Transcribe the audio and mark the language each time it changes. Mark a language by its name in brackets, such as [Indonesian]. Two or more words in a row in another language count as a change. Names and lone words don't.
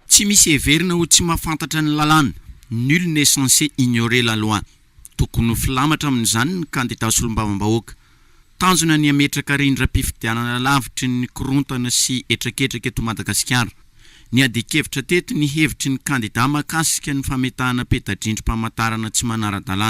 [Malagasy] Tsy misy heverina ho tsy mahafantatra ny lalàna. [French] Nul n'est censé ignorer la loi. [Malagasy] Tokony filamatra amin'izany ny kandidat solombavam-bahoaka. Tanjona ny ametraka rindram-pifidianana lavitry ny korontana sy etraketraka eto Madagasikara. Ny adikevitra teto ny hevitry ny kandidat makasika ny fametahana peta-drindrom-pamantarana tsy manara-dalàna.